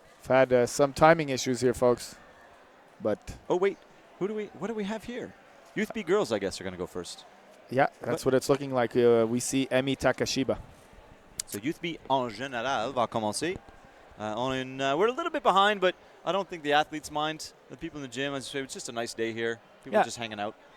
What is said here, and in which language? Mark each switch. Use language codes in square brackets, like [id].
[en] I've had some timing issues here, folks. But oh wait, what do we have here? Youth B girls, I guess, are going to go first. Yeah, that's what it's looking like. We see Emi Takashiba. [fr] So Youth B en général va commencer. [en] We're a little bit behind, but I don't think the athletes mind. The people in the gym, as I say, it's just a nice day here. People are just hanging out.